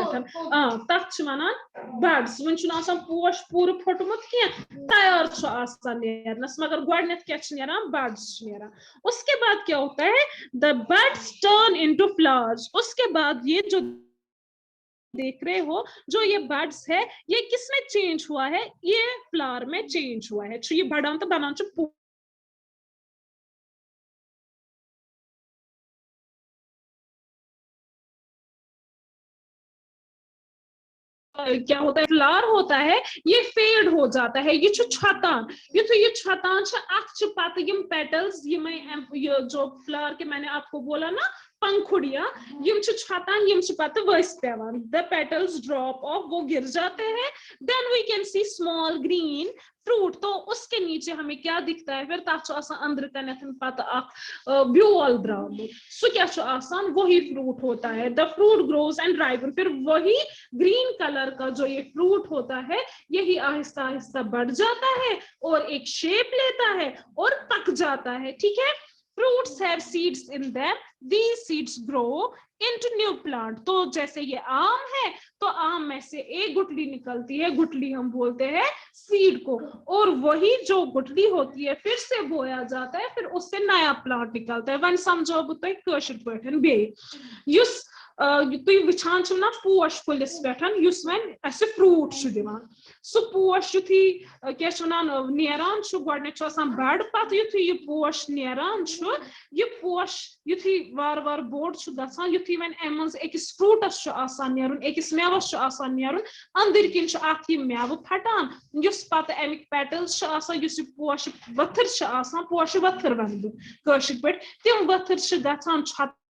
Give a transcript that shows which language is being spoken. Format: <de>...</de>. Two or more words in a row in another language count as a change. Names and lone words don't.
<ks>तथ वन बड्स वन पोश पूर फुटमुत तैयार नेरनस मगर गोडनेथ क्या बड्स</ks> <hi>उसके बाद क्या होता है</hi> <en>the buds turn into flowers.</en> <hi>उसके बाद ये जो देख रहे हो जो ये बड्स है ये किसमें चेंज हुआ है ये फ्लावर में चेंज हुआ है ये बड़ा तो बना क्या होता है फ्लावर होता है ये फेड हो जाता है</hi> <ks>ये छतान ये छतान पत</ks> <hi>पेटल्स ये जो फ्लावर के मैंने आपको बोला ना पंखुड़िया</hi> <ks>छतान पत वस पेवान</ks> <en>the petals drop off</en> <hi>वो गिर जाते हैं</hi> <en>then we can see small green fruit.</en> <hi>तो उसके नीचे हमें क्या दिखता है फिर</hi> <ks>तथ अंदर कन पत ब्यूल द्रामुत</ks> <hi>सो क्या वही फ्रूट होता है</hi> <en>the fruit grows and ripen</en> <hi>फिर वही ग्रीन कलर का जो ये फ्रूट होता है यही आहिस्ता आहिस्ता बढ़ जाता है और एक शेप लेता है और पक जाता है ठीक है।</hi> <en>fruits have seeds in them these seeds grow into new plant।</en> <hi>तो जैसे ये आम है तो आम में से एक गुठली निकलती है गुठली हम बोलते हैं सीड को और वही जो गुठली होती है फिर से बोया जाता है फिर उससे नया प्लांट निकलता है</hi> <ks>वन समझो तुम कशर पे बे युस तुम वुचान ना पोश कुलिस पे वन अस फ्रूट दिवान सो पोश युथी क्या नेरान गोडने बड़ पत युथी ये पोश नेरान ये पोश युथी वार वार बोड़ गसान युथी वन अम अकिस फ्रूटस नेरुन अकिस मेवस नेरुन अंदर किन मेव फटान युस पत अमिक पेटल्स पोश वथर पोश वथर वन कशर पे तम वथर गसान</ks>